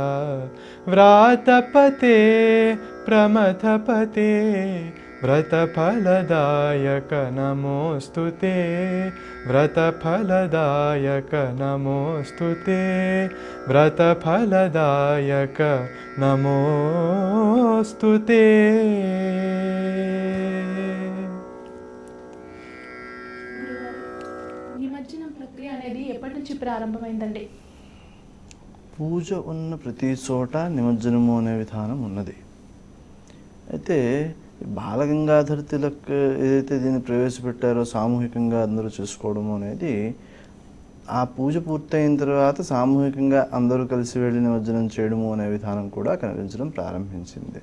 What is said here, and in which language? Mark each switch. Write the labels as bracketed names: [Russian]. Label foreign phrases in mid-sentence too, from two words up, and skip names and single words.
[Sanskrit] व्रातपते प्रमथपते व्रतफलदायक नमोस्तुते. व्रतफलदायक नमोस्तुते. व्रतफलदायक नमोस्तुते. [Telugu] నిమజ్జనం ప్రక్రియ అనేది ఎప్పటి నుంచి ప్రారంభమైందండి? పూజ ఉన్న ప్రతి చోట నిమజ్జనము అనే విధానం ఉన్నది. అయితే బాలగంగాధర తిలక్ ఏదైతే దీన్ని ప్రవేశపెట్టారో సామూహికంగా అందరూ చేసుకోవడము అనేది, ఆ పూజ పూర్తయిన తర్వాత సామూహికంగా అందరూ కలిసి వెళ్ళి నిమజ్జనం చేయడము అనే విధానం కూడా కనిపించడం ప్రారంభించింది.